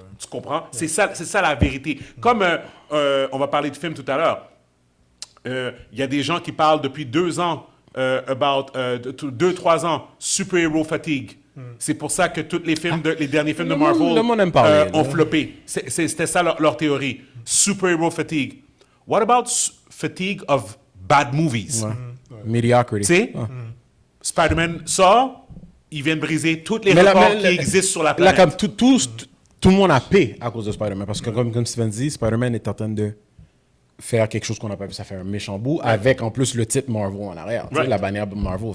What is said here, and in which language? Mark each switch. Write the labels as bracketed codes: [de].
[fr] Tu comprends? C'est ça la vérité. Comme on va parler de films tout à l'heure. Il y a des gens qui parlent depuis 2 ans, 2-3 ans, super-héros fatigue. C'est pour ça que tous les films, les derniers films de Marvel le monde aime parler, ont là. floppé. C'était ça leur théorie. Super-héros fatigue. [en] What about fatigue of bad movies? Mediocrity. [fr] Tu sais, Spider-Man sort, il vient de briser tous les Mais records qui existent sur la planète. Là, comme tout le monde a paix à cause de Spider-Man. Parce que, comme Steven dit, Spider-Man est en train de faire quelque chose qu'on n'a pas vu. Ça fait un méchant bout, avec en plus le titre Marvel en arrière. Tu sais, la bannière Marvel.